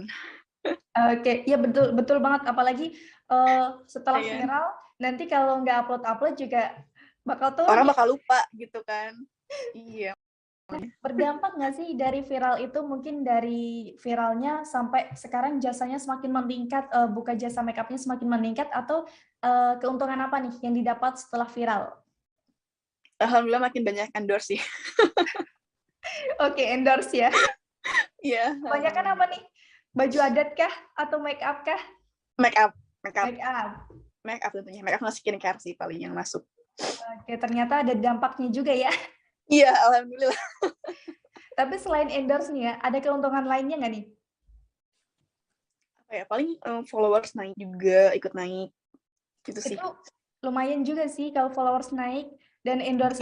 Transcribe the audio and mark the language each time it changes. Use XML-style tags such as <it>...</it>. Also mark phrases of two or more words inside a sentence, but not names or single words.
<id>oke, ya betul banget. Apalagi setelah Iya. viral, nanti kalau nggak upload juga bakal turun. Orang bakal lupa gitu kan. Iya. Berdampak nggak sih dari viral itu, mungkin dari viralnya sampai sekarang jasanya semakin meningkat, buka jasa make up-nya semakin meningkat, atau keuntungan apa nih yang didapat setelah viral? Alhamdulillah makin banyak endorse sih. Oke, endorse ya. Iya. Kebanyakan apa nih? Baju adat kah? Atau make up kah? Make up. Make up. Make up tentunya. Make up sama skincare sih paling yang masuk. Oke, ternyata ada dampaknya juga ya. Iya, alhamdulillah. Tapi selain endorse nih ya, ada keuntungan lainnya nggak nih? Apa ya, paling followers naik juga, ikut naik. Gitu sih. Itu lumayan juga sih kalau followers naik, dan endorse</id>